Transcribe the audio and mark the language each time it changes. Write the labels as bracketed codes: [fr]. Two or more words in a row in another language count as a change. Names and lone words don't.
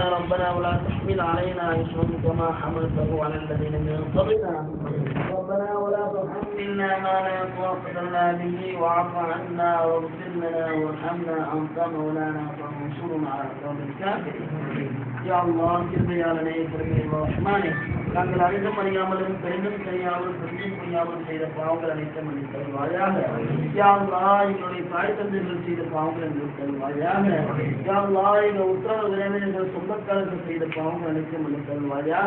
[ar] ربنا ولا تحمل علينا اصرا كما حملته على الذين من قبلنا. ربنا ولا تحملنا ما لا طاقة لنا به واعف عنا واغفر لنا وارحمنا انت مولانا فانصرنا على القوم الكافرين. يا الله [ta] கிருபையாளனே கருணையுள்ள ரஹ்மானே, நாங்கள் அறிந்தும் அறியாமலும் தெரிந்தும் தெரியாமலும் தெரிந்தும் புரியாமலும் செய்த பாவங்கள் அனைத்தும் மன்னித்து தருவாயாக. [ar] يا الله [ta] எங்களுடைய தாய் தந்தைகள் செய்த பாவங்கள் எங்களுக்கு தருவாயாக. [ar] يا الله [ta] எங்கள் உத்தரவு விரைவில் சொந்தக்காரர்கள் செய்த பாவங்கள் அனைத்தும் மன்னித்து தருவாயாக.